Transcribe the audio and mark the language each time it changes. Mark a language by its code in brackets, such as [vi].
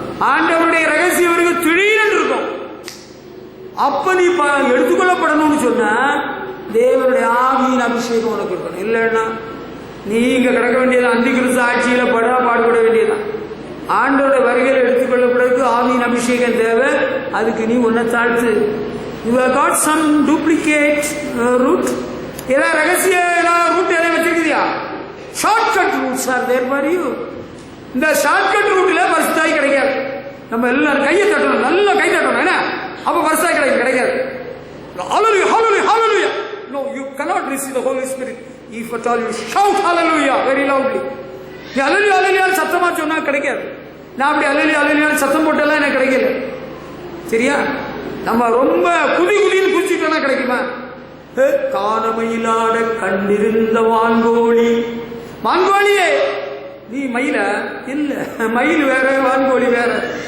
[ta] ஆண்டவருடைய ரகசிய வருகை திடீர்னு இருக்கும். அப்ப நீ எடுத்துக்கொள்ளப்படணும்னு சொன்னா தேவனுடைய ஆவியின் அபிஷேகம் உனக்கு இருக்கணும். இல்லைன்னா நீ இங்க கிடக்க வேண்டியதான், அந்தி கிறிஸ்து ஆட்சியில பாடுபட வேண்டியதான். ஆண்டோட வருகையில் எடுத்துக்கொள்ளப்படுறதுக்கு ஆவியின் அபிஷேகம் தேவை. அதுக்கு நீ உன்னை தாழ்த்து. [en] You have got some duplicate route. [ta] ஏதாவது ரகசிய ரூட் எதாவது வச்சிருக்கிறியா? [en] Shortcut routes are there for you. [ta] இந்த ஷார்ட்கட் ரூட்ல பரிசுத்தாய் கிடைக்காது. நம்ம எல்லாரும் கையை தட்டணும், நல்லா கை தட்டணும். என்ன அப்ப பரிசுத்தாய் கிடைக்காது. Hallelujah, hallelujah, hallelujah. [en] No, you cannot receive the Holy Spirit if at all you shout hallelujah very loudly. [ta] நீ hallelujah hallelujah சத்தமா சொன்னா கிடைக்காது. நான் அப்படி அல்லையான்னு சத்தம் போட்டெல்லாம் எனக்கு கிடைக்கல. சரியா? நம்ம ரொம்ப குதின்னு குதிச்சுட்டோம்னா கிடைக்குமா? காணமயிலாட கண்டிருந்த வான்கோழி. வான்கோழியே நீ மயில இல்ல, மயில் வேற வான்கோழி வேற.